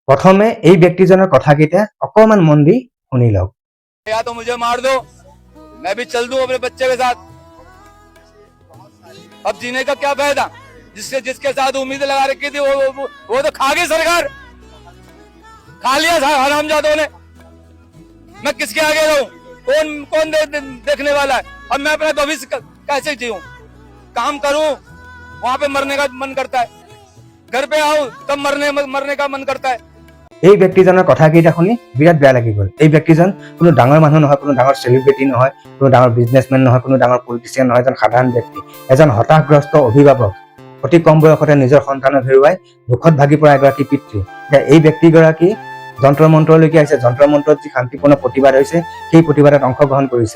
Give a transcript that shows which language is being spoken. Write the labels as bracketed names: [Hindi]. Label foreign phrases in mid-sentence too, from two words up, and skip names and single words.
[Assamese] প্ৰথমে এই ব্যক্তিজনৰ কথাকেইটা অকমান মন দি শুনি লওক। [Hindi] या तो मुझे मार दो, मैं भी चल दूं अपने बच्चे के साथ। अब जीने का क्या फायदा? जिसके साथ उम्मीद लगा रखी थी वो तो खा गई सरकार, खा लिया हरामजादों ने। मैं किसके आगे रहूं? कौन देखने वाला है? अब मैं अपना भविष्य कैसे जीऊं? काम करूं, वहां पे मरने का मन करता है, घर पे आऊं तब मरने का मन करता है। [Assamese] এই ব্যক্তিজনৰ কথাকেইটা শুনি বিৰাট বেয়া লাগি গ'ল। এই ব্যক্তিজন কোনো ডাঙৰ মানুহ নহয়, কোনো ডাঙৰ চেলিব্ৰিটি নহয়, কোনো ডাঙৰ বিজনেছমেন নহয়, কোনো ডাঙৰ পলিটিচিয়ান নহয়, এজন সাধাৰণ ব্যক্তি, এজন হতাশগ্ৰস্ত অভিভাৱক, অতি কম বয়সতে নিজৰ সন্তানক হেৰুৱাই দুখত ভাগি পৰা এগৰাকী পিতৃ। এই ব্যক্তিগৰাকী যন্ত্ৰ মন্ত্ৰলৈকে আহিছে। যন্ত্ৰ মন্ত্ৰত যি শান্তিপূৰ্ণ প্ৰতিবাদ হৈছে সেই প্ৰতিবাদত অংশগ্ৰহণ কৰিছে।